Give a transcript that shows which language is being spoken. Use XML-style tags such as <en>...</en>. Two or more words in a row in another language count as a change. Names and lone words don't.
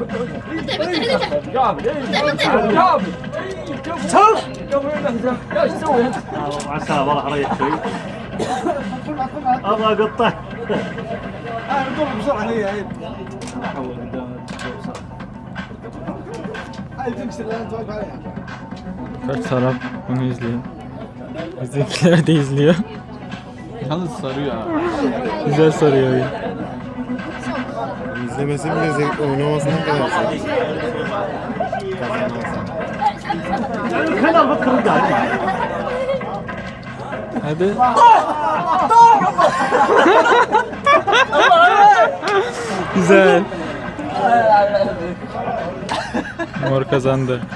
<ar>عسى والله ريت شوي ابغى اقطع قوم بسرعه هي هاي تكسر اللي انت واقف عليها.</ar> <tr>Kaç taraf bunu izleyin. Bizimkiler de izliyor. Yalnız sarıyor ha. Güzel sarıyor oyun. İzlemesi bile zevk, oynamasından kadar zevk.</tr> <ar>خلنا نفكر رجال</ar> <tr>Hadi. Güzel. Mor kazandı.</tr>